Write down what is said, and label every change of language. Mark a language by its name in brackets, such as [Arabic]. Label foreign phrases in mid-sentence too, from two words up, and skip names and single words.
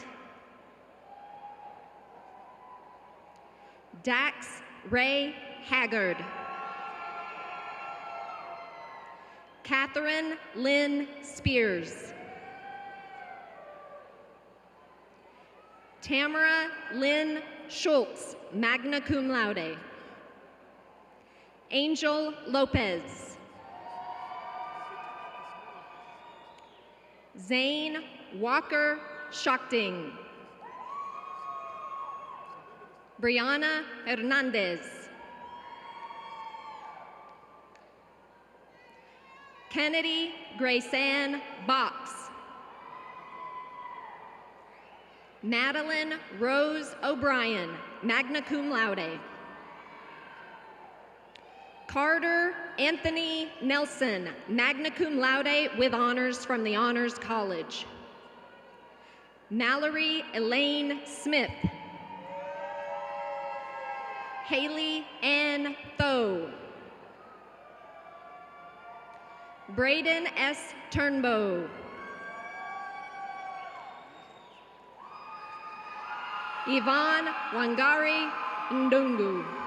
[English] Dax Ray Haggard. Catherine Lynn Spears. Tamara Lynn Schultz, [Latin] magna cum laude. [English] Angel Lopez. Zane Walker Schachting. Brianna Hernandez. Kennedy Graysan Box. Madeline Rose O'Brien, [Latin] magna cum laude. [English] Carter Anthony Nelson, [Latin] magna cum laude [English] with honors from the Honors College. Mallory Elaine Smith. Haley Ann Tho. Braden S. Turnbow. Yvonne Wangari Ndungu.